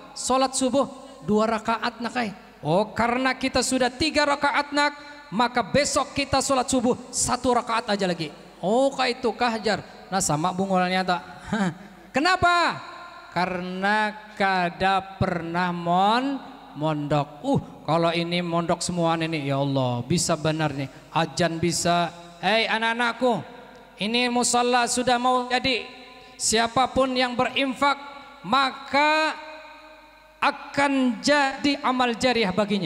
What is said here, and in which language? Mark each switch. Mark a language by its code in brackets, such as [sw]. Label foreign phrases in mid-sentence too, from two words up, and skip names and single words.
[id] Salat subuh 2 rakaat nak ay. Oh, karena kita sudah 3 rakaat nak, maka besok kita salat subuh 1 rakaat aja lagi. Oh, kayak itu kah jar? Nah sama bungolnya tak? Kenapa? Karena kada pernah mondok. Kalau ini mondok semua ini [ar] يا الله, [id] bisa benar nih. Ajan bisa. Hei anak-anakku, ini musalla sudah mau jadi. Siapapun yang berinfak maka akan jadi amal jariah baginya.